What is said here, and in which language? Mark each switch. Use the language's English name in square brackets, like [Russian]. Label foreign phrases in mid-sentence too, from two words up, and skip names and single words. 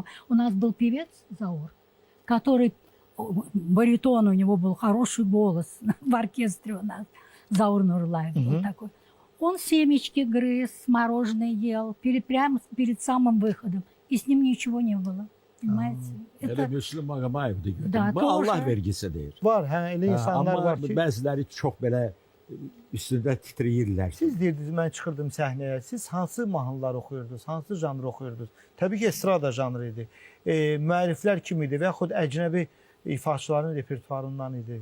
[Russian] У нас был певец Заур, который, баритон, у него был хороший голос в оркестре у нас. Заур Нурлаев был такой. Он семечки грыз, мороженое ел прямо перед самым выходом. И с ним ничего не было. Понимаете? [Azerbaijani] Elə Müslüm Ağabayev da görür. [Russian] Da, [Azerbaijani] Bu doğru. Allah vergisidir. Var, hə, elə insanlar Amma var ki, bəziləri çox belə üstündə titrəyirlər. siz deyirdiniz, mən çıxırdım səhnəyə. Siz hansı mahnılar oxuyurdunuz? Hansı janr oxuyurdunuz? Təbii ki, estrada janrı idi. Müəlliflər kim idi və yaxud əcnəbi ifaçıların repertuarından idi?